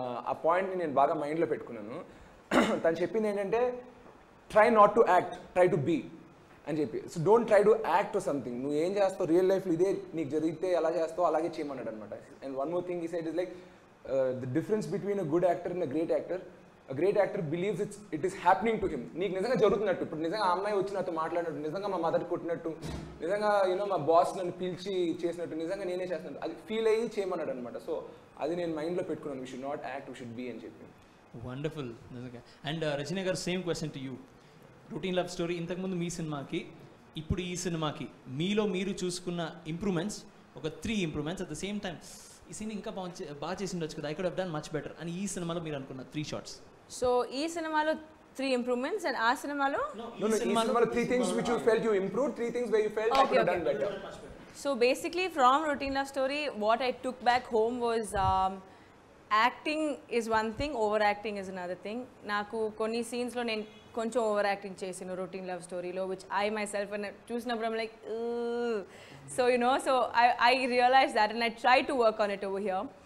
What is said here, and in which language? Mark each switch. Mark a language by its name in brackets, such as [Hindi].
[Telugu] ఆ పాయింట్ని నేను బాగా మైండ్లో పెట్టుకున్నాను. తను చెప్పింది ఏంటంటే [English] try not to act, try to be [Telugu] అని చెప్పి. [English] So don't try to act or something. [Telugu] నువ్వు ఏం చేస్తావు రియల్ లైఫ్లో ఇదే నీకు జరిగితే ఎలా చేస్తావు అలాగే చేయమన్నాడు అనమాట. [English] And one more thing he said is like the difference between a good actor and a great actor. A great actor believes it is happening to him. [Telugu] నీకు నిజంగా జరుగుతున్నట్టు, ఇప్పుడు నిజంగా ఆ అమ్మాయి వచ్చి నాతో మాట్లాడినట్టు, నిజంగా మా మదర్ కొట్టినట్టు, నిజంగా మా బాస్ నన్ను పిలిచి చేసినట్టు, నిజంగా నేనే చేస్తున్నట్టు అది ఫీల్ అయ్యి చేయమన్నాడు అనమాట. సో అది నేను మైండ్లో పెట్టుకున్నాను. [English] we should not act, we should be [Telugu] అని చెప్పి. [English] Wonderful నిజంగా. And Rajani గారు same question to you. [Telugu] Routine love story ఇంతకుముందు మీ సినిమాకి ఇప్పుడు ఈ సినిమాకి మీలో మీరు చూసుకున్న ఇంప్రూవ్మెంట్స్ ఒక 3 improvements at the same time ఈ సీన్ ఇంకా బాగా చేసి ఉండొచ్చు కదా, [English] I could have done much better [Telugu] అని ఈ సినిమాలో మీరు అనుకున్న 3 షార్ట్స్. సో ఈ సినిమాలో 3 ఇంప్రూవ్మెంట్స్ అండ్ ఆ సినిమాలో ఈ సినిమాలో [English] 3 things which you felt you improved, 3 things where you felt I could have done better. So basically from Routine Love Story what I took back home was acting is one thing, overacting is another thing. [Telugu] నాకు కొన్ని సీన్స్లో నేను కొంచెం over acting చేసాను routine love స్టోరీలో, [English] Which I myself చూసినప్పుడు I'm like so so I realized that and I tried to work on it over here.